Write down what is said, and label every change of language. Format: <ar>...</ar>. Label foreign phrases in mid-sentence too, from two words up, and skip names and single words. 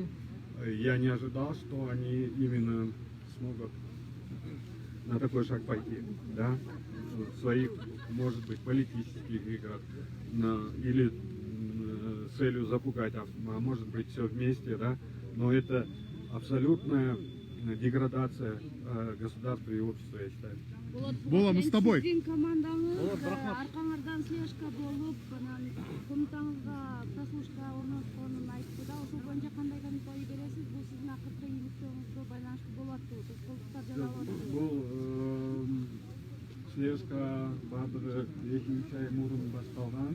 <ru>я не ожидал, что они именно смогут на такой шаг пойти, да, в своих, может быть, политических играх, или с целью запугать, а может быть все вместе, да, но это абсолютная деградация государства и общества, я считаю. Бола, мы с тобой.</ru> <ky>Сиздин командаңыз аркаңардан слежка болуп, анан комнатаңызга прослушка орнотконун айтты да, ошол боюнча кандай комментарий бересиз? Бул сиздин акыркы ийгиликтөөңүзгө байланыштуу болуп атпыбы? Тоскоолдуктар жаралып атпыбы? Бул слежка баардыгы 2-3 ай мурун башталган.</ky>